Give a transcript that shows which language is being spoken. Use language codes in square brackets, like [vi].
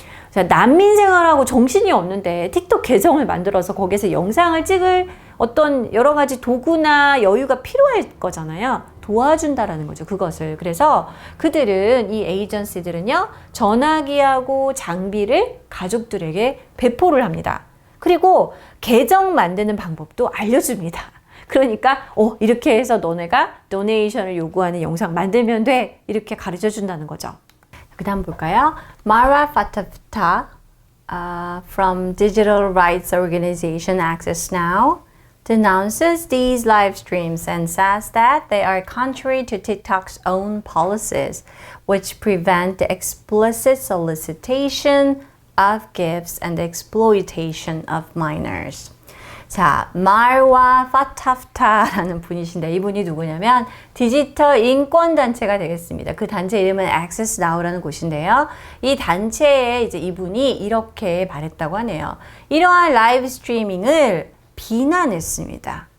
[ko] 자, 난민 생활하고 정신이 없는데 틱톡 계정을 만들어서 거기서 영상을 찍을 어떤 여러 가지 도구나 여유가 필요할 거잖아요. 도와준다라는 거죠. 그것을. 그래서 그들은 이 에이전시들은요. 전화기하고 장비를 가족들에게 배포를 합니다. 그리고 계정 만드는 방법도 알려줍니다. 그러니까 이렇게 해서 너네가 도네이션을 요구하는 영상 만들면 돼. 이렇게 가르쳐 준다는 거죠. 그 다음 볼까요? [en] Mara Fatafta from digital rights organization Access Now denounces these live streams and says that they are contrary to TikTok's own policies, which prevent the explicit solicitation of gifts and the exploitation of minors. [ko] 자, 말와 파타프타라는 분이신데 이분이 누구냐면 디지털 인권단체가 되겠습니다. 그 단체 이름은 Access Now라는 곳인데요. 이 단체에 이제 이분이 이렇게 말했다고 하네요. 이러한 라이브 스트리밍을 비난했습니다.